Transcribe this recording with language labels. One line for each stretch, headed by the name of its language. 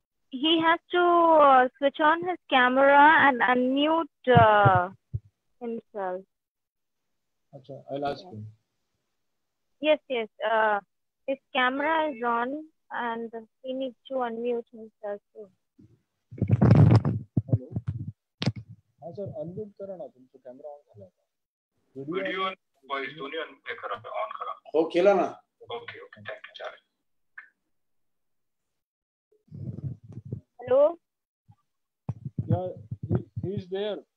English: He has to switch on his camera and unmute himself. Achha, I'll ask him. Yes, yes. His camera is on and he needs to unmute himself too. Hello.
Marathi: हाँ sir, unmute करा ना तुमचा camera on झाला का?
English: Video and voice
Marathi: दोन्ही on करा. हो केला ना.
English: Okay, thank you,
Marathi: चालेल.
English: Hello. Yeah, he is there.